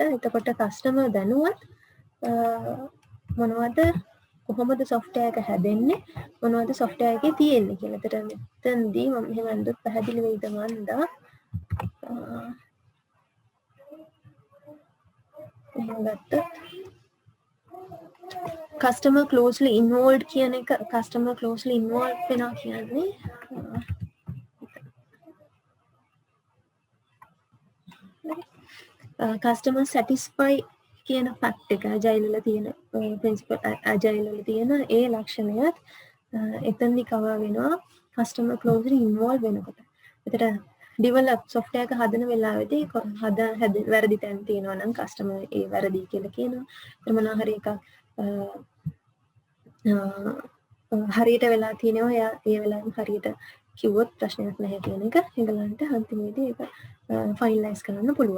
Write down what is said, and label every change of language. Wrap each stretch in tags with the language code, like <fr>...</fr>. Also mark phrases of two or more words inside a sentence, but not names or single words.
<si>එතකොට කස්ටමර් දැනුවත් මොනවද කොහොමද software එක හැදෙන්නේ මොනවද software එකේ තියෙන්නේ කියලා. එතන මෙතනදී මම එහෙම අඳුත් පැහැදිලි වෙයිද මන්දා එහෙම ගත්තොත්</si> <en>customer closely involved</en> <si>කියන එක</si> <en>customer closely involved</en> <si>වෙනවා කියන්නේ</si> <en>customer satisfy</en> <si>කියන fact එක agile වල තියෙන</si> <en>principle agile</en> <si>වල තියෙන ඒ ලක්ෂණයත් එතනදි cover වෙනවා</si> <en>customer closely involved</en> <si>වෙනකොට. එතකොට</si> <en>develop software</en> <si>එක හදන වෙලාවේදී වැරදි තැන් තියෙනවා නම් customer ඒ වැරදි කියලා කියනවා. ඒ මොනවා හරි එකක් හරියට වෙලා තියෙනවා එයා ඒ වෙලාවෙම හරියට කිව්වොත් ප්‍රශ්නයක් නැහැ කියන එක ඒගලන්ට අන්තිමේදී ඒක ෆයිනලයිස් කරන්න පුළුවන්.</si>